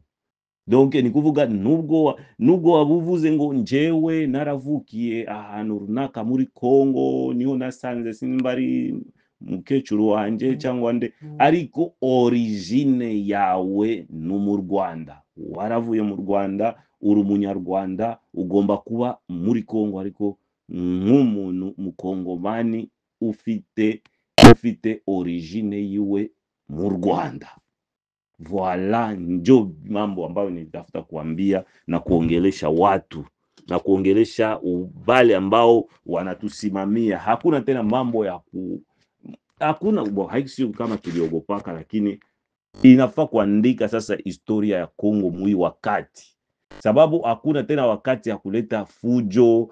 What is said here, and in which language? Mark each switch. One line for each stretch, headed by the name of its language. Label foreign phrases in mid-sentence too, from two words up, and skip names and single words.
Kinyarwanda: Donc ni kuvuga nubwo wabuvuze ngo njewe naravukiye ahantu runaka muri Kongo, niho nasanze simbari mukecuru wanje cyangwa nde, ariko origine yawe no mu Rwanda. Waravuye mu Rwanda, uri umunyarwanda, ugomba kuba muri Kongo, ariko nk'umuntu mukongomani ufite origine yiwe mu Rwanda. Voila,
Swahili: ndio mambo ambayo nitafuta kuambia na kuongelesha watu na kuongelesha wale ambao wanatusimamia. Hakuna tena mambo ya hakuna haisi kama tuliogopaka, lakini inafaa kuandika sasa historia ya Kongo mwi wakati, sababu hakuna tena wakati ya kuleta fujo.